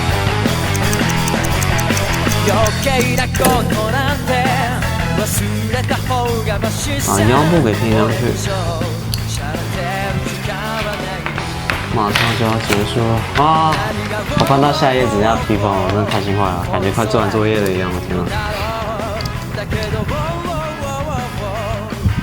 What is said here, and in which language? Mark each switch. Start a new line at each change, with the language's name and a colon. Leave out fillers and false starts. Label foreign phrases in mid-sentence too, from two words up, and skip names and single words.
Japanese: 余計なことなんて忘れた方がマシさ。
Chinese: 把腰部给拼上去，马上就要结束了啊！我翻到下一页只要提分，我真的开心坏了，感觉快做完作业了一样，我天哪！